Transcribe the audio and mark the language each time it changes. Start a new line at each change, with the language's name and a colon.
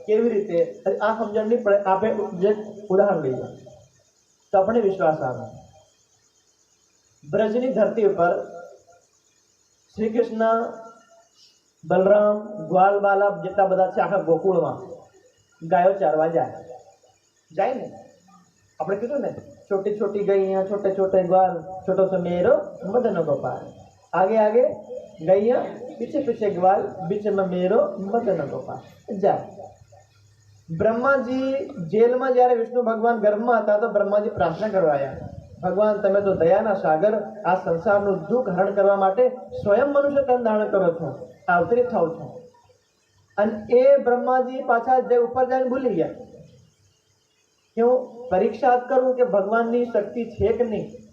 Gujarati: કેવી રીતે આ સમજણ નહીં પડે. આપણે જે ઉદાહરણ લઈએ તો આપણને વિશ્વાસ આવે. બ્રજની ધરતી ઉપર શ્રી કૃષ્ણ, બલરામ, ગ્વાલ બાલા જેટલા બધા છે આખા ગોકુળમાં ગાયો ચારવા જાય ને. આપણે કીધું ને
Hindi: छोटी छोटी गैया, छोटे छोटे ग्वाल, छोटो सा मेरो मदन गोपाल. आगे आगे गैया, पीछे पीछे ग्वाल, बीच में मेरो मदन गोपाल
Gujarati: જાય. બ્રહ્માજી જેલમાં જ્યારે વિષ્ણુ ભગવાન ગર્ભમાં હતા તો બ્રહ્માજી પ્રાર્થના કરવા આવ્યા, ભગવાન તમે તો દયાના સાગર, આ સંસારનું દુઃખ હરણ કરવા માટે સ્વયં મનુષ્ય તન ધારણ કરો છો, અવતરિત થાવ છો. અને એ બ્રહ્માજી પાછા જે ઉપર જઈને ભૂલી ગયા કે હું પરીક્ષા કરું કે ભગવાનની શક્તિ છે કે નહીં.